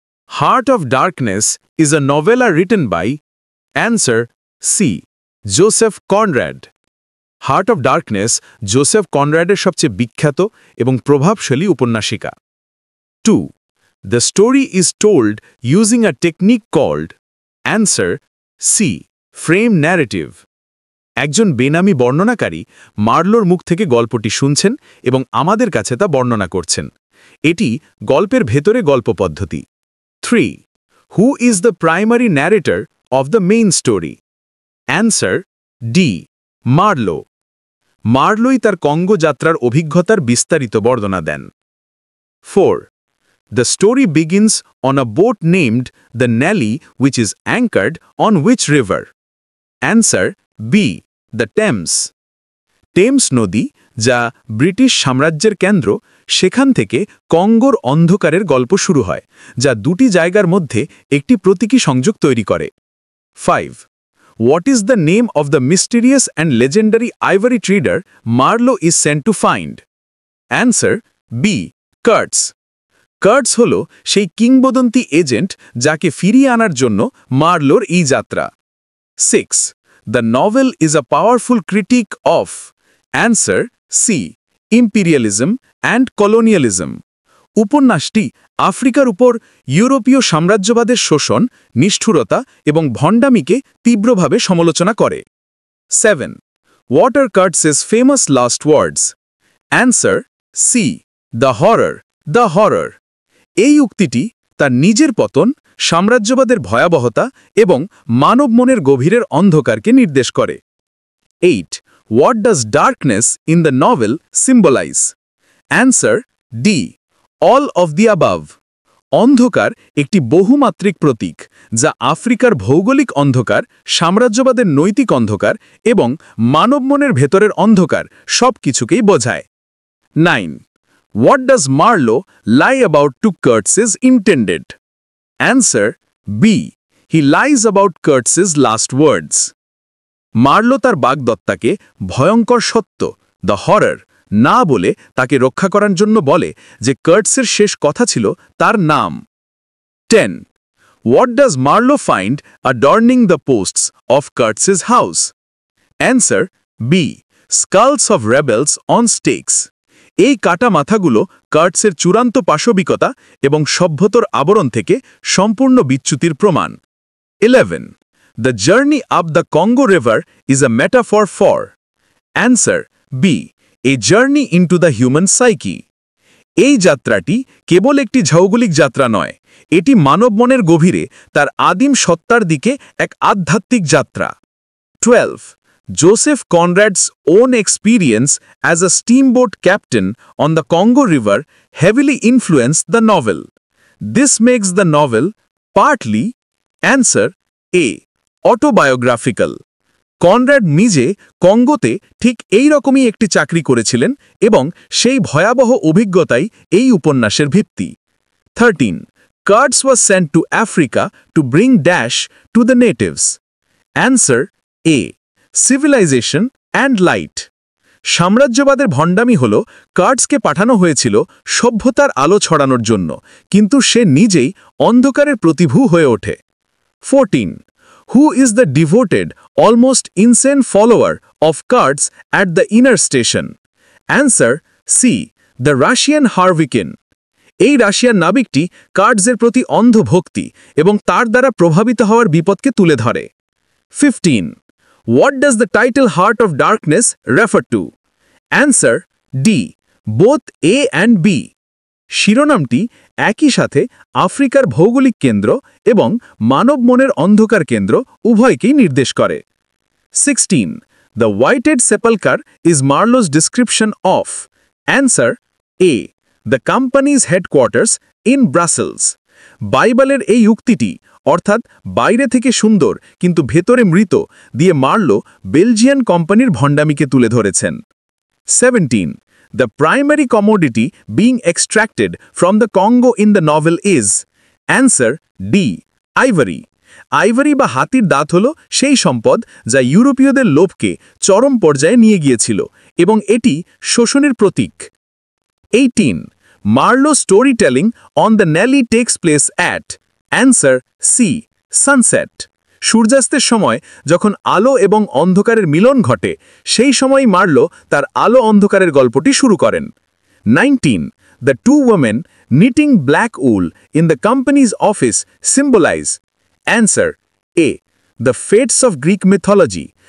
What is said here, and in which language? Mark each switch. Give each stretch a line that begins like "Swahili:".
English: Heart of Darkness is a novella written by Answer C. Joseph Conrad.
Bangla: Heart of darkness Joseph কনরাডের সবচেয়ে বিখ্যাত এবং প্রভাবশালী উপন্যাসিকা।
English: 2. The story is told using a technique called Answer C. Frame narrative.
Bangla: একজন বেনামি বর্ণনাকারী মার্লোর মুখ থেকে গল্পটি শুনছেন এবং আমাদের কাছে তা বর্ণনা করছেন। এটি গল্পের ভেতরে গল্প পদ্ধতি। 3.
English: Who is the primary narrator of the main story? Answer D. Marlow.
Bangla: মার্লোই তার কঙ্গো যাত্রার অভিজ্ঞতার বিস্তারিত বর্ণনা দেন।
English: 4. The story begins on a boat named the Nelly, which is anchored on which river? Answer B. The Thames.
Bangla: Thames নদী, যা British সাম্রাজ্যের কেন্দ্র, সেখান থেকে কঙ্গোর অন্ধকারের গল্প শুরু হয়, যা দুটি জায়গার মধ্যে একটি প্রতীকী সংযোগ তৈরি করে।
English: 5. What is the name of the mysterious and legendary ivory trader Marlowe is sent to find? Answer B. Kurtz.
Bangla: Carts হল সেই কিংবদন্তি এজেন্ট যাকে ফিরিয়ে আনার জন্য মার্লোর এই যাত্রা।
English: 6. The novel is a powerful critique of Answer C. Imperialism and colonialism.
Bangla: উপন্যাসটি আফ্রিকার উপর ইউরোপীয় সাম্রাজ্যবাদের শোষণ, নিষ্ঠুরতা এবং ভণ্ডামিকে তীব্রভাবে সমালোচনা করে।
English: 7. What are Kurtz's famous last words? Answer C. The horror, the horror.
Bangla: এই উক্তিটি তার নিজের পতন, সাম্রাজ্যবাদের ভয়াবহতা এবং মানব মনের গভীরের অন্ধকারকে নির্দেশ করে।
English: 8. What does darkness in the novel symbolize? Answer D. All of the above.
Bangla: অন্ধকার একটি বহুমাত্রিক প্রতীক, যা আফ্রিকার ভৌগোলিক অন্ধকার, সাম্রাজ্যবাদের নৈতিক অন্ধকার এবং মানব মনের ভেতরের অন্ধকার সব কিছুকেই বোঝায়।
English: 9. What does Marlowe lie about to Kurtz's intended? Answer B. He lies about Kurtz's last words.
Bangla: Marlowe তার বাগদত্তাকে ভয়ঙ্কর সত্য,
English: the horror,
Bangla: না বলে তাকে রক্ষা করার জন্য বলে যে কার্টসের শেষ কথা ছিল তার নাম।
English: 10. What does Marlowe find adorning the posts of Kurtz's house? Answer B. Skulls of rebels on stakes.
Bangla: এই কাটা মাথাগুলো কার্টসের চূড়ান্ত পাশবিকতা এবং সভ্যতার আবরণ থেকে সম্পূর্ণ বিচ্যুতির প্রমাণ।
English: 11. The journey up the Congo River is a metaphor for. Answer B. A journey into the human psyche.
Bangla: এই যাত্রাটি কেবল একটি ভৌগোলিক যাত্রা নয়, এটি মানব মনের গভীরে তার আদিম সত্তার দিকে এক আধ্যাত্মিক যাত্রা।
English: 12. Joseph Conrad's own experience as a steamboat captain on the Congo River heavily influenced the novel. This makes the novel partly. Answer A. Autobiographical.
Bangla: Conrad নিজে কঙ্গোতে ঠিক এই রকমই একটি চাকরি করেছিলেন এবং সেই ভয়াবহ অভিজ্ঞতাই এই উপন্যাসের ভিত্তি।
English: 13. Kurtz was sent to Africa to bring dash to the natives. Answer A. Civilization and light.
Bangla: সাম্রাজ্যবাদের ভণ্ডামি হল কার্টসকে পাঠানো হয়েছিল সভ্যতার আলো ছড়ানোর জন্য, কিন্তু সে নিজেই অন্ধকারের প্রতিভূ হয়ে ওঠে।
English: 14. Who is the devoted, almost insane follower of Kurtz at the inner station? Answer C. The Russian Harvikin.
Bangla: এই রাশিয়ান নাবিকটি কার্টসের প্রতি অন্ধ ভক্তি এবং তার দ্বারা প্রভাবিত হওয়ার বিপদকে তুলে ধরে।
English: 15. What does the title Heart of Darkness refer to? Answer D. Both A and B.
Bangla: শিরোনামটি একই সাথে আফ্রিকার ভৌগোলিক কেন্দ্র এবং মানব মনের অন্ধকার কেন্দ্র উভয়কেই নির্দেশ করে।
English: 16. The Whited Sepulchre is Marlowe's description of. Answer A. The company's headquarters in Brussels.
Bangla: বাইবেলের এই উক্তিটি অর্থাৎ বাইরে থেকে সুন্দর কিন্তু ভেতরে মৃত দিয়ে মার্লো বেলজিয়ান কোম্পানির ভণ্ডামিকে তুলে ধরেছেন।
English: 17. The primary commodity being extracted from the Congo in the novel is. Answer D. Ivory.
Bangla: Ivory বা হাতির দাঁত হল সেই সম্পদ যা ইউরোপীয়দের লোভকে চরম পর্যায়ে নিয়ে গিয়েছিল এবং এটি শোষণের প্রতীক।
English: 18. Marlowe storytelling on the Nelly takes place at. Answer C. Sunset.
Bangla: সূর্যাস্তের সময় যখন আলো এবং অন্ধকারের মিলন ঘটে সেই সময় মার্লো তার আলো অন্ধকারের গল্পটি শুরু করেন।
English: 19. The two women knitting black wool in the company's office symbolize. Answer A. The fates of Greek mythology.